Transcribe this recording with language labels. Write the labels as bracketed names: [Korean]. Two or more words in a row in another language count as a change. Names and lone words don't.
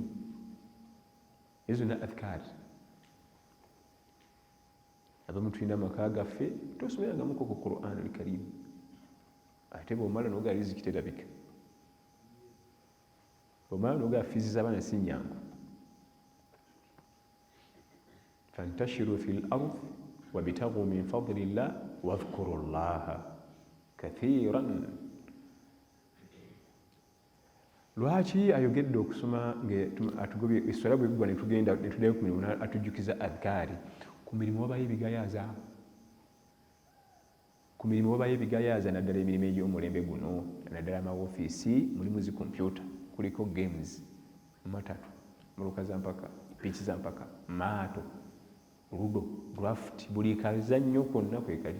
[Ganda] Ezo zonna adhikaari. Abamu tulina amaka gaffe tosomerangamuko ku Qur'an al-Karim, ate bw'omala n'ogaa riziki terabika, bw'omala n'ogaa fiizi z'abaana si nnyangu. [Arabic] فانتشروا في الأرض وابتغوا من فضل الله واذكروا الله كثيرا. [Ganda] Lwaki ayogedde okusoma atugobye esswala bweggwa ne tuddayo ku mirimu, atujjukiza adhikaari? Ku mirimu wabayo ebigayaaza, ku mirimu wabayo ebigayaaza, naddala emirimu egy'omulembe guno, naddala amawofiisi mulimu zi kompyuta, kuliko games, matatu, muluka za mpaka, piiki za mpaka, maato, ludo, draft, buli kazannyo konna kwe kali.